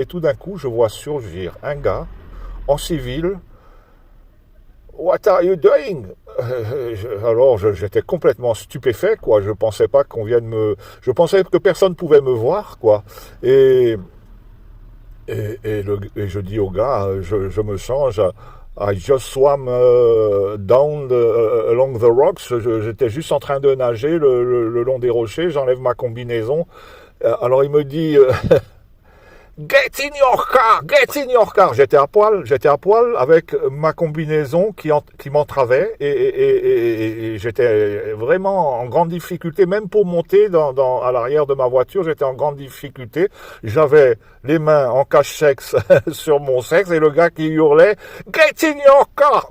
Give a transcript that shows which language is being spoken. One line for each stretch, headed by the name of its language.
French: Et tout d'un coup, je vois surgir un gars en civil.
English: What are you doing?
French: Alors j'étais complètement stupéfait, quoi. Je pensais pas qu'on vienne je pensais que personne pouvait me voir, quoi. Et et je dis au gars, je me change.
English: I just swam along the rocks.
French: J'étais juste en train de nager le long des rochers. J'enlève ma combinaison. Alors il me dit,
English: Get in your car, get in your car.
French: J'étais à poil avec ma combinaison qui m'entravait et j'étais vraiment en grande difficulté, même pour monter à l'arrière de ma voiture, j'étais en grande difficulté. J'avais les mains en cache-sexe sur mon sexe et le gars qui hurlait
English: Get in your car.